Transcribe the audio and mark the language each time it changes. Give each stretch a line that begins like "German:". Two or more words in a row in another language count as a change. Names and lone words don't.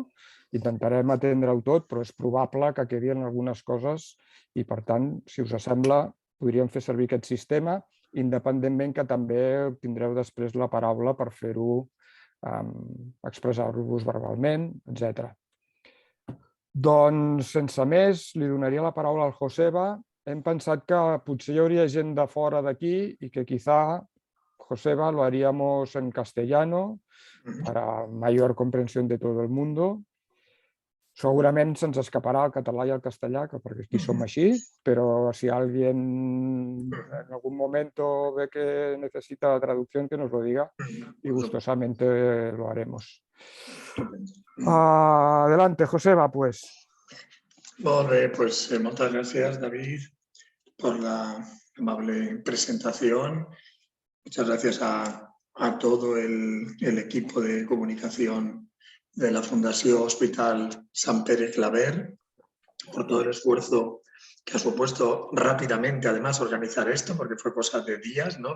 Catalan: Intentarem atendre-ho tot, però és probable que quedin algunes coses i, per tant, si us sembla, podríem fer servir aquest sistema, independentment que també tindreu després la paraula per fer-ho, expressar-vos verbalment, etc. Doncs, sense més, li donaria la paraula al Joseba. Hem pensat que potser hi hauria gent de fora d'aquí i que
Spanish: quizá, Joseba, lo haríamos en castellano para mayor comprensión de todo el mundo.
Catalan: Segurament se'ns escaparà el català i el castellà, perquè aquí som així, però si
Spanish: alguien en algún momento ve que necesita la traducción, que nos lo diga y gustosamente lo haremos. Adelante, Joseba, pues.
Catalan: Molt bé,
Spanish: pues muchas gracias, David, por la amable presentación. Muchas gracias a todo el equipo de comunicación de la Fundació Hospital Sant Pere Claver por todo el esfuerzo que ha supuesto rápidamente, además, organizar esto, porque fue cosa de días, ¿no?